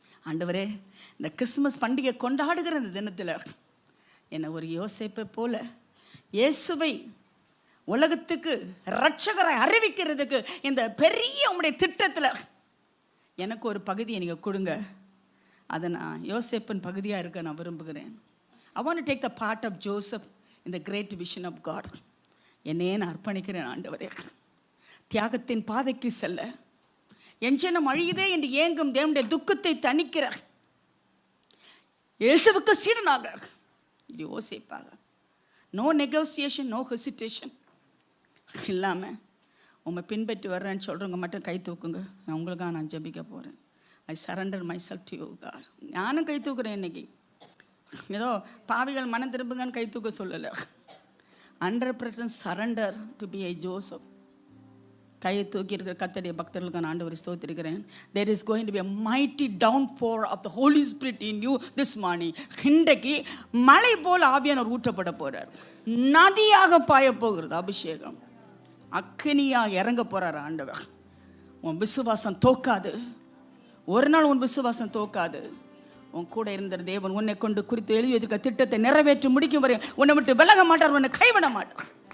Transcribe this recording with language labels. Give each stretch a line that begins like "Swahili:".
Tamil: ஆண்டவரே, இந்த கிறிஸ்மஸ் பண்டிகை கொண்டாடுகிற இந்த தினத்தில் என்னை ஒரு யோசேப்பை போல இயேசுவை உலகத்துக்கு இரட்சகரை அறிவிக்கிறதுக்கு இந்த பெரிய உங்களுடைய திட்டத்தில் எனக்கு ஒரு பகுதியை நீங்கள் கொடுங்க. அதை நான் யோசேப்பின் பகுதியாக இருக்க நான் விரும்புகிறேன்.
English: I want to take the part of Joseph in the great vision of God.
Tamil: என்னையே நான் அர்ப்பணிக்கிறேன் ஆண்டவரே. தியாகத்தின் பாதைக்கு செல்ல, என் ஜனம் அழியுதே என்று ஏங்கும் தேவனுடைய துக்கத்தை தணிக்கிற இயேசுவுக்கு சீடனாக, யோசேப்பாக. நோ நெகோசியேஷன், நோ ஹெசிடேஷன் இல்லாமல் உங்களை பின்பற்றி வர்றேன்னு சொல்கிறவங்க மட்டும் கை தூக்குங்க. நான் உங்களுக்காக நான் ஜெபிக்க போகிறேன். ஐ surrender my self to you got. நானும் கை தூக்குறேன். இன்னைக்கு ஏதோ பாவிகள் மனம் திரும்புங்கன்னு கை தூக்க சொல்லலை. 100% surrender to be I Joseph. கையை தூக்கி இருக்கிற கர்த்தருடைய பக்தர்களுக்கு நான் ஆண்டவரை ஸ்தோத்திரிக்கிறேன்.
English: There is going to be a mighty downpour of the Holy Spirit in you this morning.
Tamil: இன்றைக்கு மழை போல் ஆவியானவர் ஊற்றப்பட போறார். நதியாக பாய போகிறது அபிஷேகம். அக்கினியாக இறங்க போறார் ஆண்டவர். உன் விசுவாசம் தோக்காது. ஒரு நாள் உன் விசுவாசம் தோக்காது. உன் கூட இருந்த தேவன் உன்னை கொண்டு குறித்து எழுதி வைத்திருக்க திட்டத்தை நிறைவேற்றி முடிக்கும் வரை உன்னை விட்டு விலக மாட்டார், உன்னை கைவிட மாட்டார்.